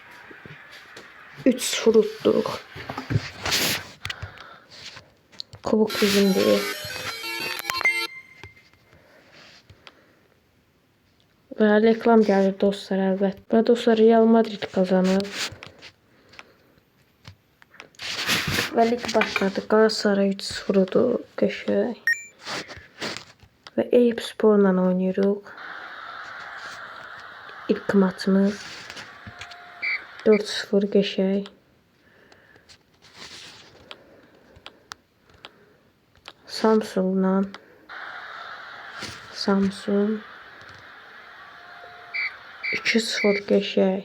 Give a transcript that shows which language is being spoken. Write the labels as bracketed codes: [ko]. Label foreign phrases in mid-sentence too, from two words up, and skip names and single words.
[az] 3-0 utduq. Kubok bizimdir. Və reklam gəlir dostlar əlbəttə. Və dostlar, Real Madrid qazanır. [tr] Ve lig başladı. Galatasaray 3-0 oldu. Qəşəng. Ve Eyüpsporla oynuyoruz. İlk maçımız 4-0 qəşəng. Samsun 2-0 qəşəng.